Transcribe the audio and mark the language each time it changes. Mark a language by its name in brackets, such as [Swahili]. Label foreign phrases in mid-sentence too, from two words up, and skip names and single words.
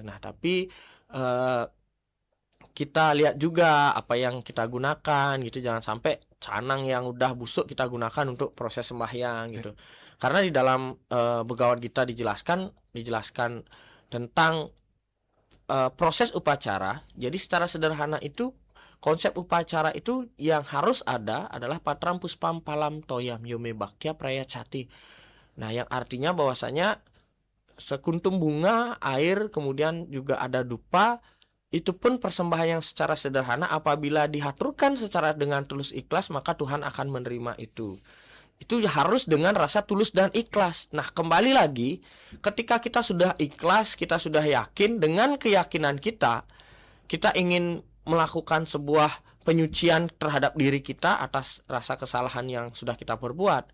[Indonesian] Nah, tapi kita lihat juga apa yang kita gunakan gitu, jangan sampai canang yang udah busuk kita gunakan untuk proses sembahyang gitu. Karena di dalam Begawan Gita dijelaskan tentang proses upacara. Jadi secara sederhana itu konsep upacara itu yang harus ada adalah [Sanskrit] patram puspam palam toyam yome bhaktya prayacati. [Indonesian] Nah, yang artinya bahwasanya sekuntum bunga, air, kemudian juga ada dupa. Itu pun persembahan yang secara sederhana, apabila dihaturkan secara dengan tulus ikhlas, maka Tuhan akan menerima itu. Itu harus dengan rasa tulus dan ikhlas. Nah, kembali lagi, ketika kita sudah ikhlas, kita sudah yakin, dengan keyakinan kita ingin melakukan sebuah penyucian terhadap diri kita atas rasa kesalahan yang sudah kita perbuat.